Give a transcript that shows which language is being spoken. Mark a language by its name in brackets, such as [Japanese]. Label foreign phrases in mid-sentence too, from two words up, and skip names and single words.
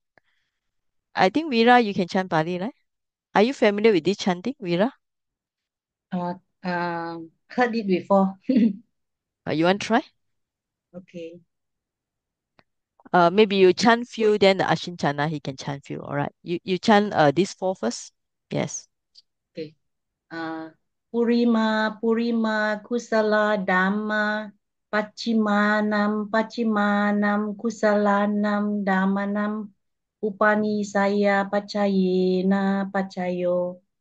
[English] I think Vira, you can chant Pali, right? Are you familiar with this chanting, Vira? Uh, Heard it before. You want to try? Okay. Maybe you chant few, then the Ashin Chana, he can chant few. All right. You chant this four first. Yes. Okay. [Pali] Purima kusala dhamma pachimanam kusalanam dhammanam upanisaya pachayena pachayo.